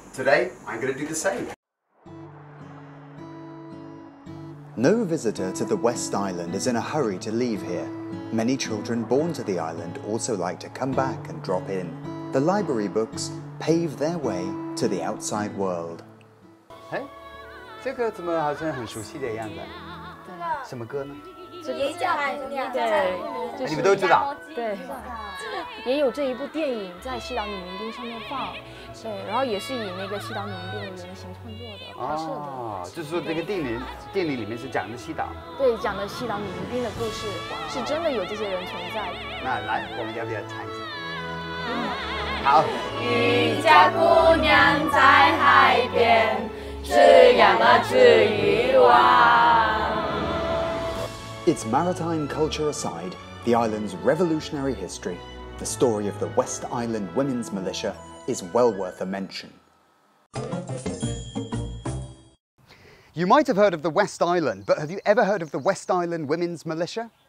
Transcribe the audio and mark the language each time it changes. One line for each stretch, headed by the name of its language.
English: Today, I'm going to do the same. No visitor to the West Island is in a hurry to leave here. Many children born to the island also like to come back and drop in. The library books pave their way to the outside world.
Chinese: 哎，这个怎么好像很熟悉的样子？什么歌呢？也叫海的味道，对，你们都知道。对，也有这一部电影在西岛女民兵上面放，对，然后也是以那个西岛女民兵的原型创作的、拍摄的。哦，就是说这个电影里面是讲的西岛。对，讲的西岛女民兵的故事，是真的有这些人存在的。那来，我们要不要唱一下？好。渔家姑娘在海边，只养了只渔网。
English: Its maritime culture aside, the island's revolutionary history, the story of the West Island Women's Militia, is well worth a mention. You might have heard of the West Island, but have you ever heard of the West Island Women's Militia?